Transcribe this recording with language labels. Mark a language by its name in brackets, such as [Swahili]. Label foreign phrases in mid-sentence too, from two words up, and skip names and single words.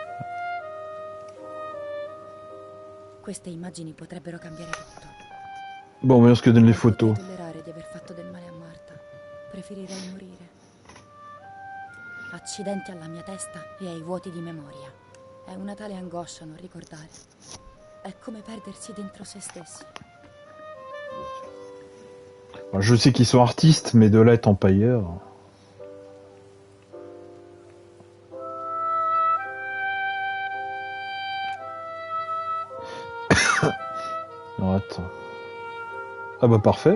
[Italian] Queste immagini potrebbero cambiare tutto. [French] Bon, voyons ce que donnent les [Italian] Non potrei [French] photos. [Italian] tollerare di aver fatto del male a Marta. Preferirei morire. Accidenti alla mia testa e ai vuoti di memoria. È una tale angoscia non ricordare. È come perdersi dentro se stessi. [French] Enfin, je sais qu'ils sont artistes, mais de là être empailleur. Alors attends. Ah bah parfait.